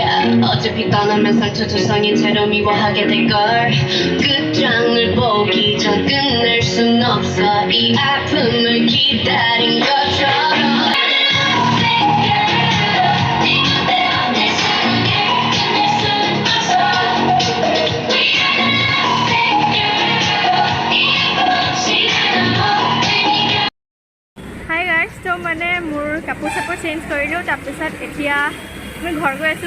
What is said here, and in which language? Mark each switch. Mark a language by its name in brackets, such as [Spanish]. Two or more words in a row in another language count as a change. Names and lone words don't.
[Korean] 어차피 떠나면 상처 조성인 채로 미워하게 될걸. 끝장을 보기 전 끝낼 순 없어. 이 아픔을 기다린 것처럼. [English] Hi guys, [Assamese] তো মানে মোৰ কাপোৰ চাপোৰ চেঞ্জ কৰিলোঁ, তাৰপিছত এতিয়া মই ঘৰ গৈ আছোঁ।